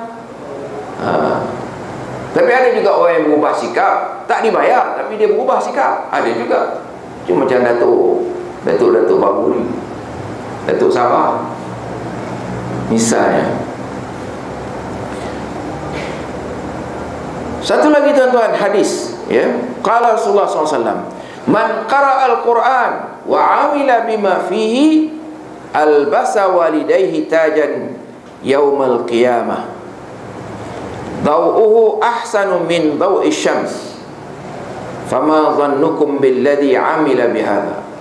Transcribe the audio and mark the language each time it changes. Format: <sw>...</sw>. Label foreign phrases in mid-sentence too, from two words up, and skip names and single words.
<ms>Tapi ada juga orang yang berubah sikap, tak dibayar tapi dia berubah sikap. Ada juga. Cuma macam Datuk Baburi, Datuk Sabah misalnya. Satu lagi tuan-tuan, hadis, ya.</ms> <ar>قال رسول الله ﷺ, من قرأ القرآن وعمل بما فيه ألبس والديه تاجا يوم القيامة ضوءه أحسن من ضوء شمس فما ظنكم بالذي عمل بهذا.</ar>